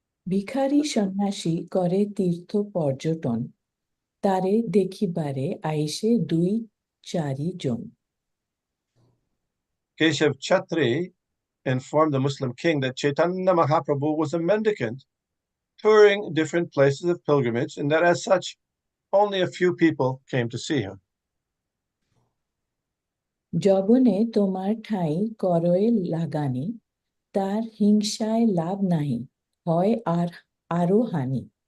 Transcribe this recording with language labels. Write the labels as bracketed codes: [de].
[bn] ভিখারি সন্ন্যাসী করে তীর্থ পর্যটন তারে দেখিবারে আইসে 2-4 জন। [en] Keshav Chatri informed the Muslim king that Chaitanya Mahaprabhu was a mendicant touring different places of pilgrimage, and that as such, only a few people came to see him. [bn] জবনে তোমার ঠাঁই করয়ে লাগানি, তার হিংসায় লাভ নাহি, হয় আর আরো হানি।